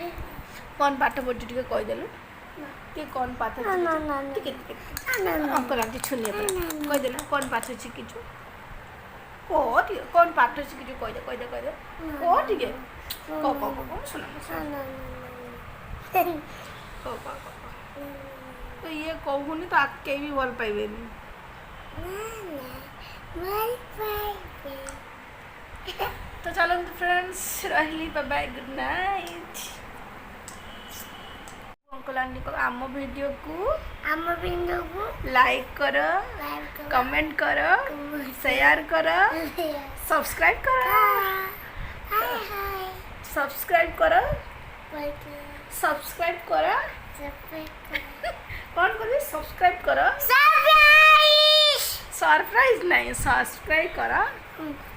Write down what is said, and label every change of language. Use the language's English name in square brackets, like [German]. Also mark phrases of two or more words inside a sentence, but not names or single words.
[Odia] କ'ଣ ପାଠ ପଢ଼ୁଛୁ ଟିକେ କହିଦେଲୁ ଟିକେ କ'ଣ ପାଠ ଟିକେ ଅଙ୍କଲ ଆଣ୍ଟି ଛୁନିଆ କହିଦେଲୁ କ'ଣ ପାଠ ଶିଖିଛୁ କହ ଟିକେ କ'ଣ ପାଠ ଶିଖିଛୁ କହିଦେ କହ ଟିକେ କହ ଶୁଣ ତ ଇଏ କହୁନି ତ କେହି ବି ଭଲ ପାଇବେନି [Hindi] तो चलो फ्रेंड्स रही [English] bye good night [Hindi] अंकल आंटी को आम वीडियो को लाइक करो कमेंट करो शेयर करो सब्सक्राइब करो सब्सक्राइब करो कौन कर सब्सक्राइब करो सरप्राइज नहीं सब्सक्राइब करो